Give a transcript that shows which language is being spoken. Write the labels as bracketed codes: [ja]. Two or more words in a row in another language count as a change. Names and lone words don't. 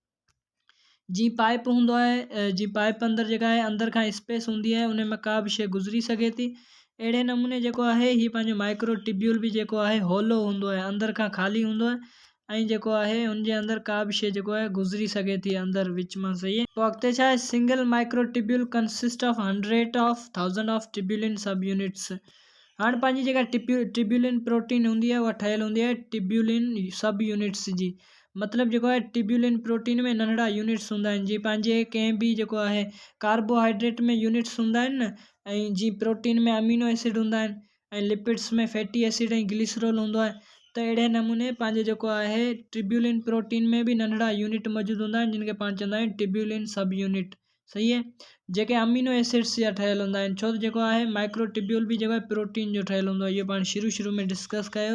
[sd] जी पाइप हूंदो आहे, जी पाइप अंदरि जेका आहे अंदरि खां स्पेस हूंदी आहे, उन में का बि शइ गुज़री सघे थी। अहिड़े नमूने जेको आहे हीअ पंहिंजो माइक्रोटिब्यूल बि जेको आहे होलो हूंदो आहे, अंदरि खां ख़ाली हूंदो आहे, ऐं जेको आहे हुनजे अंदरि का बि शइ जेको आहे गुज़री सघे थी अंदरि विच मां, सही आहे। पोइ अॻिते छा आहे, [en] single microtubule consist of 100 of 1000 of tubulin sub units. [sd] हाणे पंहिंजी जेका [en] tubulin protein [sd] हूंदी आहे उहा ठहियलु हूंदी आहे [en] tubulin sub units [sd] जी। मतिलबु जेको आहे [en] tubulin protein [sd] में नंढड़ा यूनिट्स हूंदा आहिनि, जीअं पंहिंजे कंहिं बि जेको आहे कार्बोहाइड्रेट में यूनिट्स हूंदा आहिनि न, ऐं जीअं प्रोटीन में [en] amino acid [sd] हूंदा आहिनि, ऐं लिपिड्स में [en] fatty acid [sd] ऐं ग्लिसरॉल हूंदो आहे। त अहिड़े नमूने पंहिंजे जेको आहे [en] tubulin protein [sd] में बि नंढड़ा यूनिट मौजूदु हूंदा आहिनि, जिन खे पाण चवंदा आहियूं [en] tubulin sub unit, [sd] सही आहे, जेके [en] amino acids [sd] जा ठहियलु हूंदा आहिनि। छो त जेको आहे माइक्रोटिब्यूल बि जेको आहे प्रोटीन जो ठहियलु हूंदो आहे, इहो पाण शुरू में डिस्कस कयो।